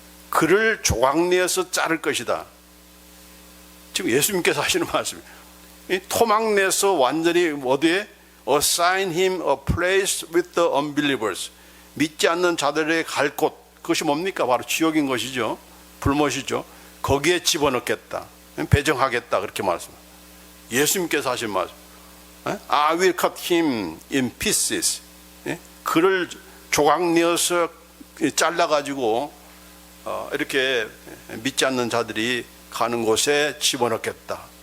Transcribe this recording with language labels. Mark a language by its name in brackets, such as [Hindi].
[Korean] 그를 조각내어서 자를 것이다. 지금 예수님께서 하시는 말씀이에요. 토막내서 완전히 어디에 [English] assign him a place with the unbelievers. [Korean] 믿지 않는 자들의 갈 곳, 그것이 뭡니까? 바로 지옥인 것이죠. 불못이죠. 거기에 집어넣겠다, 배정하겠다, 그렇게 말씀합니다. 예수님께서 하신 말씀. [English] I will cut him in pieces. [Korean] 그를 조각내어서 잘라가지고 이렇게 믿지 않는 자들이 가는 곳에 집어넣겠다.